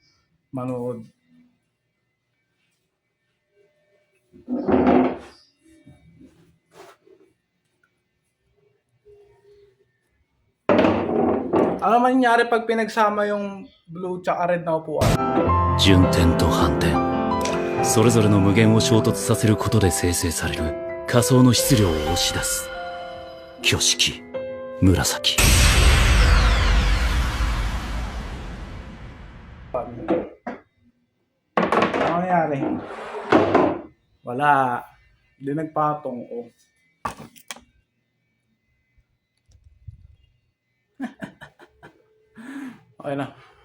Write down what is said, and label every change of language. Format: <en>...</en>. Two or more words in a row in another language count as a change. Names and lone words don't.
<tl>Ano mangyari pag pinagsama yung blue tsaka red na upuan?</tl> <ja>順転と反転それぞれの無限を衝突させることで生成される仮想の質量を押し出す挙式紫</ja> <tl>Ano nangyari? Wala. Hindi nagpatong ko. Okay na.</tl>